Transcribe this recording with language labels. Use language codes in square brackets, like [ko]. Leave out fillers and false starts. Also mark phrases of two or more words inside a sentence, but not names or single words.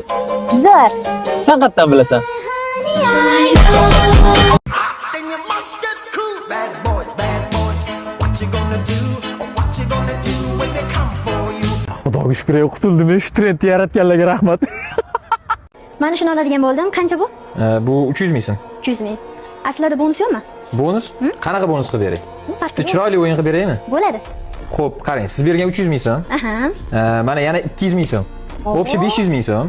[uz] Zo'r. Sen qayerdan bilasan? [en] Then you must get cool, bad boys, bad boys. What you gonna do? What you gonna do when they come for you? [uz] Xudoga shukr, qutuldim. Shu trendni yaratganlarga rahmat. Mana shuni oladigan bo'ldim. Qancha bu? Bu 300 ming so'm. 300 ming. Aslida bonus yo'qmi? Bonus? Qanaqa bonus qilib beray? Chiroyli o'yin qilib beraymi? Bo'ladi. Xo'p, qarang, siz bergan 300 ming so'm. Aha. Mana yana 200 ming so'm. Общий 500 ming so'm.